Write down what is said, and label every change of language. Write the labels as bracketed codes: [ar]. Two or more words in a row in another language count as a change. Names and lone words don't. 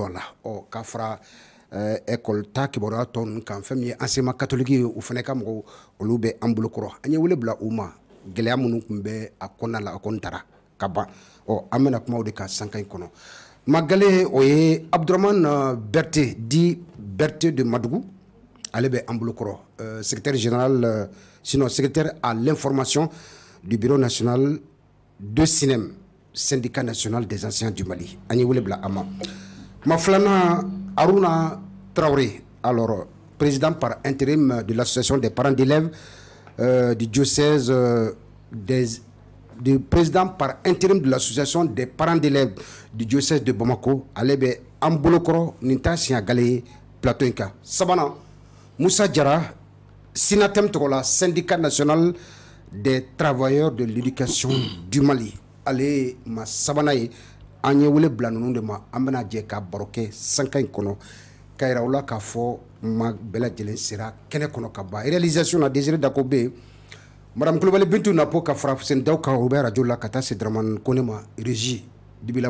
[bm] a la k'a fara école ta kibaruya tɔ ninnu kan fɛn min ye [fr] enseignement catholique [bm] ye u fana ka mɔgɔw olu bɛ an bolokɔrɔ an ye wele bila u ma gɛlɛya minnu tun bɛ a kɔnɔna la a kɔni taara ka ban an bɛna kuma o de kan sankan in kɔnɔ magale o ye Abdourahmane Berté dit Berté de Madougou ale bɛ an bolokɔrɔ [fr] secrétaire général sinon secrétaire à l'information du bureau national de SNEM syndicat national des anciens du Mali [bm] an ye wele bila a ma filanan Aruna Traoré, [fr] alors président par intérim de l'association des parents d'élèves du diocèse du président par intérim de l'association des parents d'élèves du diocèse de Bamako, [bm] ale bɛ an bolokɔrɔ nin t'a siɲɛ gale ye plateau in kan. Sabanan Moussa Diarra, SYNATEM tɔgɔ la [fr] syndicat national des travailleurs de l'éducation du Mali, [bm] ale ma sabanan ye an ye wele bila ninnu de ma an bɛna jɛ ka baro kɛ sankan in kɔnɔ ka yira u la k'a fɔ ma bɛɛ lajɛlen sera kɛnɛ kɔnɔ ka ban réalisation na Désiré Dako bɛ yen madame Kulibali Bintu Napo ka fara Fuseni Daw kan o bɛ radio la ka taa se Dramane Kone ma régie dibila